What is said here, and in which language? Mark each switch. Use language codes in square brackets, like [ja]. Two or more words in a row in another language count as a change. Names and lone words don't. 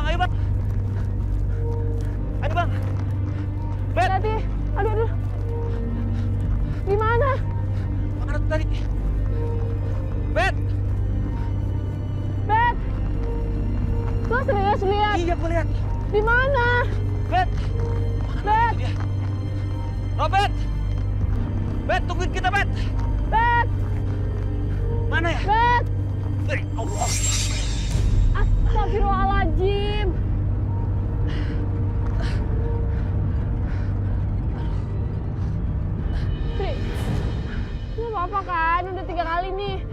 [id] Bang, ayo, Bang. Ayo, Bang. Bet. Hati. Aduh. Di mana? Mana tuh tadi? Bet. Bet. Lo serius lihat? Iya, gue lihat. Di mana? Bet. Bet. Dia. Robert. Bet, tungguin kita, Bet. Bet. Mana ya? Bet. Allah. Astagfirullahaladzim. Sri, ini apa kan? Udah 3 kali nih.